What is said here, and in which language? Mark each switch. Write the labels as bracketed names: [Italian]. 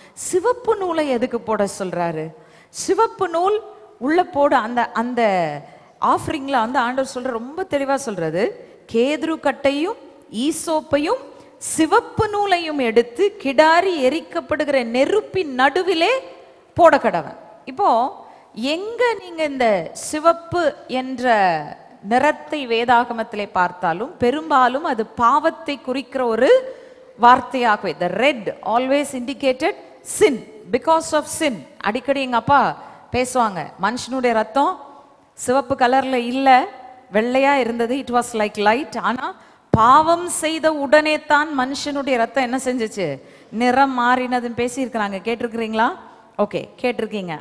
[Tamil] சிவப்பு நூலை எதுக்கு போட சொல்றாரு? சிவப்பு நூல் உள்ள போட அந்த அந்த ஆஃபரிங்ல ஆண்டவர் சொல்ற ரொம்ப தெளிவா சொல்றது, கேதுரு கட்டையும் ஈசோப்பையும் சிவப்பு நூலையும் எடுத்து கிடாரி எரிக்கப்படுகிற நெருப்பின் நடுவிலே போட கடவன். இப்போ எங்க நீங்க இந்த சிவப்பு என்ற நிறத்தை வேதாகமத்திலே பார்த்தாலும் பெரும்பாலும் அது பாவத்தை குறிக்கிற ஒரு வார்த்தையாகவே. [English] the red always indicated sin, because of sin. [Tamil] அடிக்கடி எங்க அப்பா பேசுவாங்க, மனுஷனுடைய ரத்தம் சிவப்பு கலர்ல இல்ல, வெள்ளையா இருந்தது, [English] It was like light. [Tamil] ஆனா பாவம் செய்த உடனே தான் மனுஷனுடைய ரத்தம் என்ன செஞ்சிச்சு? நிறம் மாறினதுன்னு பேசியிருக்கிறாங்க. கேட்டிருக்கிறீங்களா? ஓகே, கேட்டிருக்கீங்க.